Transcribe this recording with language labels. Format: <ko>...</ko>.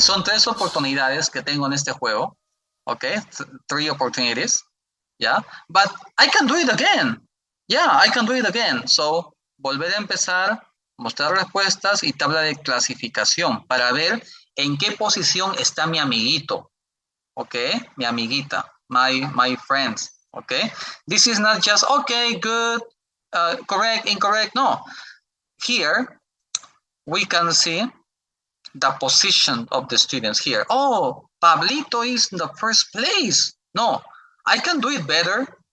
<es>Son 3 oportunidades que tengo en este juego.</es> <en>Okay, 3 opportunities. Yeah, but I can do it again. Yeah, I can do it again.</en> <es>So, volver a empezar, mostrar respuestas y tabla de clasificación para ver en qué posición está mi amiguito.</es> <en>Okay,</en> <es>mi amiguita,</es> <en>my friends. Okay, this is not just okay, good, correct, incorrect. No, here we can see the position of the students here. Oh, Pablito is in the first place. No, I can do it better.</en>